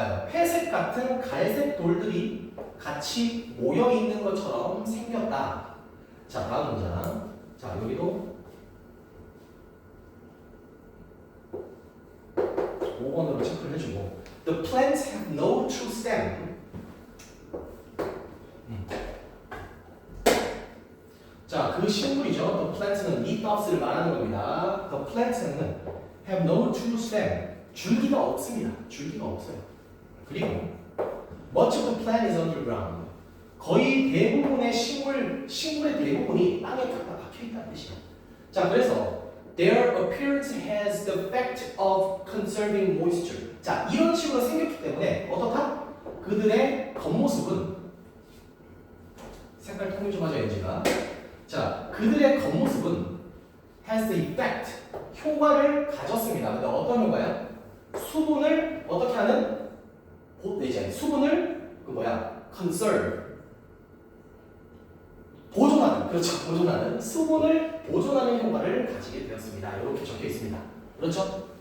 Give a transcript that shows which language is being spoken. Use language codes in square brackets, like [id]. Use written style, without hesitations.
[ko] 회색 같은 갈색 돌들이 같이 모여 있는 것처럼 생겼다. 자, 다음 문장. 자, 여기도 5번으로 체크를 해주고 [en] The plants have no true stem. [ko] 자, 그 식물이죠. [en] The plants [ko] 는 leafs를 말하는 겁니다. [en] The plants는 have no true stem. [ko] 줄기가 없습니다. 줄기가 없어요. 그리고 [en] much of the plant is underground. [ko] 거의 대부분의 식물의 대부분이 땅에 다 박혀 있다는 뜻이야. 자, 그래서 [en] their appearance has the effect of conserving moisture. [ko] 자, 이런 식으로 생겼기 때문에 어떻다? 그들의 겉모습은 색깔 통일 좀 하자, 엔지가. 자, 그들의 겉모습은 [en] has the effect, [ko] 효과를 가졌습니다. 근데 어떤 효과야? 수분을 어떻게 하는? 수분을 conserve, 보존하는, 그렇죠, 보존하는, 수분을 보존하는 효과를 가지게 되었습니다. 이렇게 적혀 있습니다. 그렇죠?